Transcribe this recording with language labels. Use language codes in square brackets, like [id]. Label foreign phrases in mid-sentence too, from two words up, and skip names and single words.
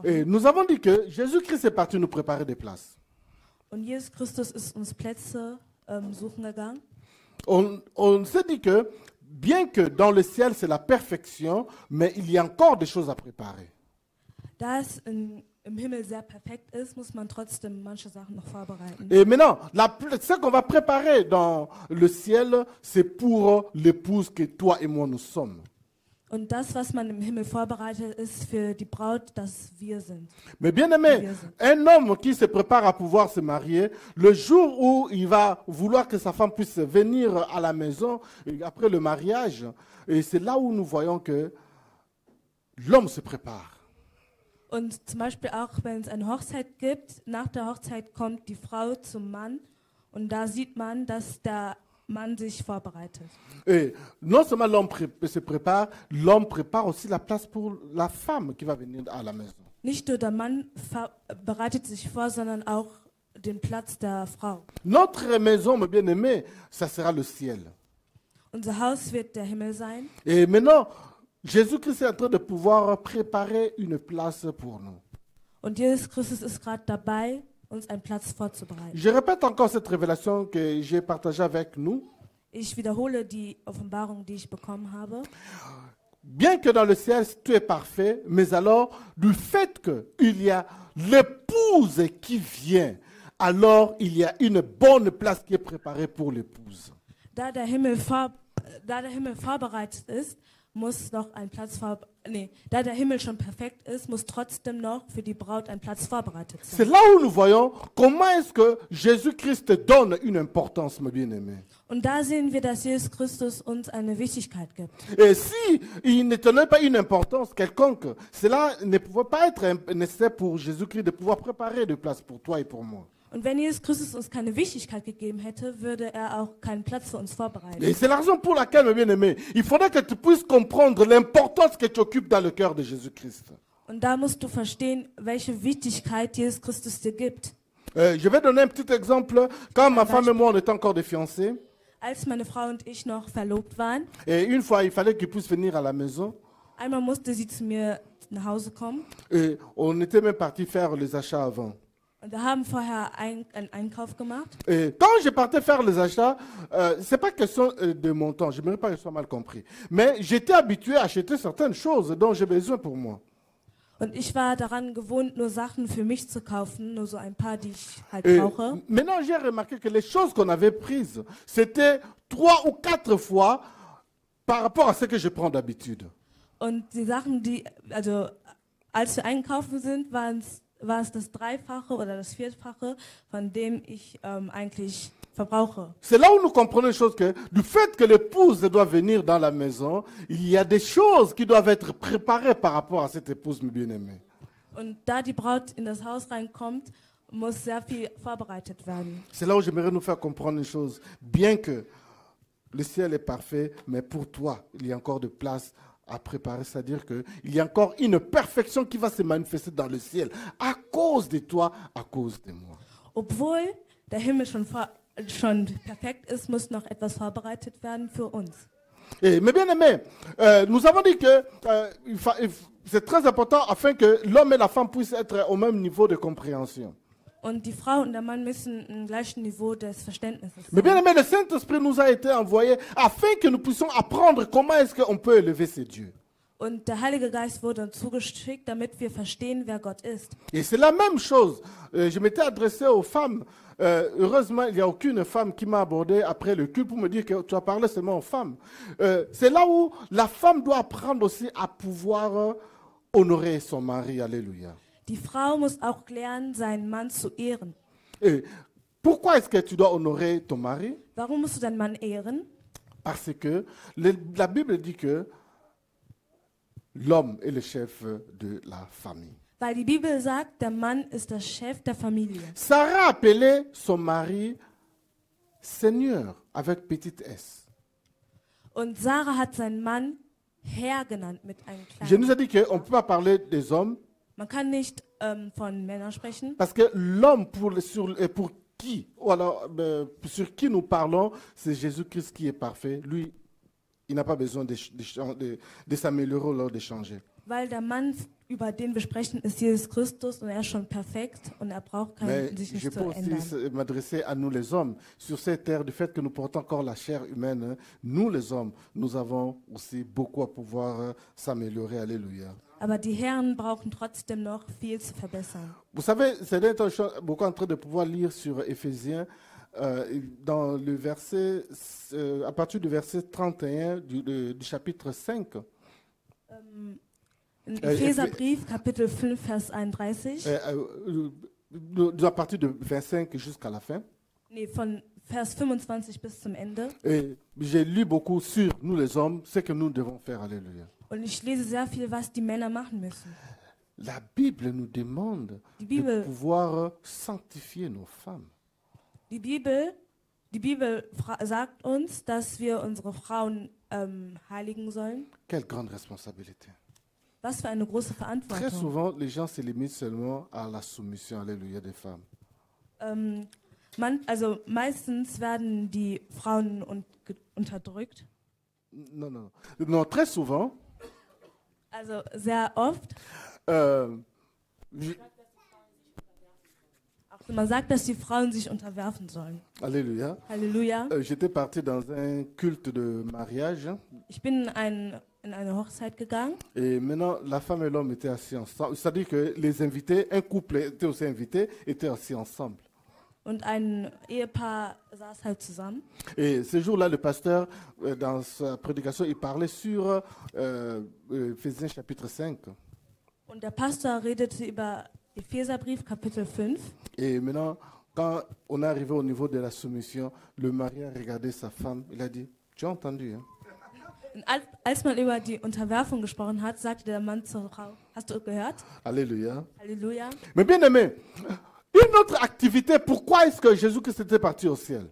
[fr] Et nous avons dit que Jésus-Christ est parti nous préparer des places. [de] Und Jesus Christus ist uns Plätze suchen gegangen. [fr] On s'est dit que bien que dans le ciel c'est la perfection, mais il y a encore des choses à préparer. [de] Da es im Himmel sehr perfekt ist, muss man trotzdem manche Sachen noch vorbereiten. [fr] Et maintenant, ce qu'on va préparer dans le ciel, c'est pour l'épouse que toi et moi nous sommes. [de] Und das, was man im Himmel vorbereitet, ist für die Braut, dass wir sind. [fr] Mais bien aimé, un homme qui se prépare à pouvoir se marier, le jour où il va vouloir que sa femme puisse venir à la maison après le mariage, et c'est là où nous voyons que l'homme se prépare. [de] Und zum Beispiel auch, wenn es eine Hochzeit gibt, nach der Hochzeit kommt die Frau zum Mann und da sieht man, dass der Mann sich vorbereitet. [fr] Et non seulement l'homme se prépare, l'homme prépare aussi la place pour la femme qui va venir à la maison. [de] Nicht nur der Mann bereitet sich vor, sondern auch den Platz der Frau. [fr] Notre maison, mes bien-aimés, ça sera le ciel. [de] Unser Haus wird der Himmel sein. [fr] Et maintenant, Jésus-Christ est en train de pouvoir préparer une place pour nous. [de] Und Jesus Christus ist gerade dabei, uns einen Platz vorzubereiten. [fr] Je répète encore cette révélation que j'ai partagée avec nous. [de] Ich wiederhole die Offenbarung, die ich bekommen habe. [fr] Bien que dans le ciel, tout est parfait, mais alors, du fait qu'il y a l'épouse qui vient, alors il y a une bonne place qui est préparée pour l'épouse. [de] Da der Himmel vorbereitet ist, muss noch ein Platz da der Himmel schon perfekt ist, muss trotzdem noch für die Braut ein Platz vorbereitet [fr] C'est [de] sein. [fr] là où nous voyons comment est-ce que Jésus-Christ donne une importance, mes bien-aimés. [de] Und da sehen wir, dass Jesus Christus uns eine Wichtigkeit gibt. [fr] Et si il ne tenait pas une importance quelconque, cela ne pouvait pas être nécessaire pour Jésus-Christ de pouvoir préparer des places pour toi et pour moi. [de] Und wenn Jesus Christus uns keine Wichtigkeit gegeben hätte, würde er auch keinen Platz für uns vorbereiten. [fr] Et c'est la raison pour laquelle, mes bien-aimés, il faudrait que tu puisses comprendre l'importance que tu occupes dans le cœur de Jésus-Christ. [de] Und da musst du verstehen, welche Wichtigkeit Jesus Christus dir gibt. [fr] Je vais donner un petit exemple. Quand ma femme et moi, on était encore des fiancés, [de] Als meine Frau und ich noch verlobt waren, [fr] et une fois, il fallait qu'il puisse venir à la maison, [de] einmal musste sie zu mir nach Hause kommen. [fr] et on était même parti faire les achats avant. [de] Und wir haben vorher einen Einkauf gemacht. [fr] Et quand je partais faire les achats, c'est pas question de montant, je ne pas que ce soit mal compris. Mais j'étais habitué à acheter certaines choses dont j'ai besoin pour moi. [de] Und ich war daran gewohnt, nur Sachen für mich zu kaufen, nur so ein paar, die ich halt [fr] Et [de] brauche. [fr] maintenant, j'ai remarqué que les choses qu'on avait prises, c'était 3 ou 4 fois par rapport à ce que je prends d'habitude. [de] Und die Sachen, also als wir einkaufen sind, war es das Dreifache oder das Vierfache, von dem ich eigentlich verbrauche. [fr] C'est là où nous comprenons une chose que du fait que l'épouse doit venir dans la maison, il y a des choses qui doivent être préparées par rapport à cette épouse bien-aimée. [de] Und da die Braut in das Haus reinkommt, muss sehr viel vorbereitet werden. [fr] C'est là où j'aimerais nous faire comprendre une chose. Bien que le ciel est parfait, mais pour toi, il y a encore de place à préparer. C'est-à-dire qu'il y a encore une perfection qui va se manifester dans le ciel à cause de toi, à cause de moi. [de] Obwohl der Himmel schon perfekt ist, muss noch etwas vorbereitet werden für uns. [fr] Et, mes bien-aimés, nous avons dit que c'est très important afin que l'homme et la femme puissent être au même niveau de compréhension. [de] Und die Frau und der Mann müssen im gleichen Niveau des Verständnisses [fr] Mais bien [de] sein. [fr] aimé, le Saint-Esprit nous a été envoyé afin que nous puissions apprendre comment est-ce qu'on peut élever ces dieux. [de] Und der Heilige Geist wurde uns zugeschickt, damit wir verstehen, wer Gott ist. [fr] Et c'est la même chose. Je m'étais adressé aux femmes. Heureusement, il n'y a aucune femme qui m'a abordé après le culte pour me dire que tu as parlé seulement aux femmes. C'est là où la femme doit apprendre aussi à pouvoir honorer son mari. Alléluia. [de] Die Frau muss auch lernen, seinen Mann zu ehren. [fr] Et pourquoi est-ce que tu dois honorer ton mari? [de] Warum musst du deinen Mann ehren? [fr] Parce que la Bible dit que l'homme est le chef de la famille. [de] Weil die Bibel sagt, der Mann ist der Chef der Familie. [fr] Sarah appelait son mari Seigneur avec petite s. [de] Und Sarah hat seinen Mann Herr genannt mit einem [fr] Je nous [de] kleinen. [fr] ai dit qu'on ne peut pas parler des hommes [de] Man kann nicht von Männern sprechen, [fr] parce que l'homme pour qui, ou alors, sur qui nous parlons, c'est Jésus-Christ qui est parfait. Lui, il n'a pas besoin de s'améliorer ou alors de changer. [de] weil der Mann, über den wir sprechen, ist Jesus Christus und er ist schon perfekt und er braucht [fr] Mais [de] sich [fr] je [de] nicht [fr] peux [de] zu [fr] aussi [de] ändern. [fr] m'adresser à nous les hommes. Sur cette terre, du fait que nous portons encore la chair humaine, nous les hommes, nous avons aussi beaucoup à pouvoir s'améliorer. Alléluia. [de] Aber die Herren brauchen trotzdem noch viel zu verbessern. [fr] Vous savez, c'est beaucoup en train de pouvoir lire sur Éphésiens, dans le verset, à partir du verset 31 du chapitre 5. [de] Im Epheserbrief, Kapitel 5, Vers 31, [fr] À partir de 25 jusqu'à la fin. [de] nee, von Vers 25 bis zum Ende. [fr] Et j'ai lu beaucoup sur nous les hommes, ce que nous devons faire. Alléluia. [de] Und ich lese sehr viel, was die Männer machen müssen. [fr] La Bible nous demande [de] Die [fr] de [de] Bibel, [fr] pouvoir sanctifier nos femmes. [de] die Bibel sagt uns, dass wir unsere Frauen heiligen sollen. [fr] Quelle grande responsabilité. [de] Was für eine große [fr] Très [de] Verantwortung. [fr] souvent, les gens se limitent seulement à la soumission, alléluia, des femmes. [de] Also meistens werden die Frauen unterdrückt. [fr] Non, non, non. Non, très souvent, [de] Also sehr oft. [fr] Je- [de] Also man sagt, dass die Frauen sich unterwerfen sollen. [fr] Alléluia. [de] Halleluja. [fr] J'étais parti dans un culte de mariage [de] Ich bin in eine Hochzeit gegangen [fr] et maintenant la femme et l'homme étaient assis ensemble. C'est-à-dire que les invités, un couple était aussi invité, étaient assis ensemble. [de] und ein Ehepaar saß halt zusammen. [fr] Et ce jour-là, le pasteur, dans sa prédication, il parlait sur Éphésiens chapitre 5. [de] Und der Pastor redete über Epheserbrief Kapitel 5. [fr] Et maintenant, quand on est arrivé au niveau de la soumission, le mari a regardé sa femme, il a dit, tu as entendu, hein? [de] Und als man über die Unterwerfung gesprochen hat, sagte der Mann zur Frau, hast du gehört? [fr] Alléluia. [de] Halleluja. [fr] Mais bien aimé, une autre activité, pourquoi est-ce que Jésus-Christ était parti au ciel?